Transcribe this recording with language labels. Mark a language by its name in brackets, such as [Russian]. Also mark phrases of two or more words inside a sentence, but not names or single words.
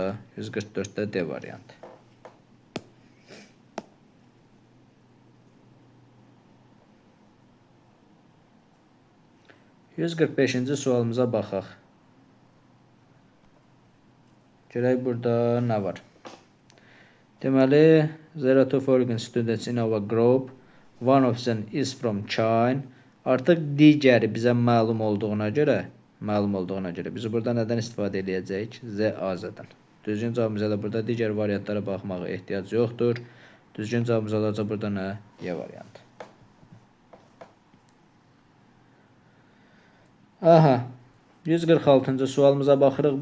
[Azerbaijani] 144-də D variantı. %145-ci sualımıza baxaq. Görək burada nə var? Deməli, [English] there are two foreign students in our group. One of them is from China. [Azerbaijani] Artıq digəri bizə məlum olduğuna görə biz burada nədən istifadə edəcəyik? Z azədən. Düzgün cavabımız elə burada digər variantlara baxmağa ehtiyac yoxdur. Düzgün cavabımız olacaq burada nə? Y variantı. Aha, 146-cı sualımıza baxırıq.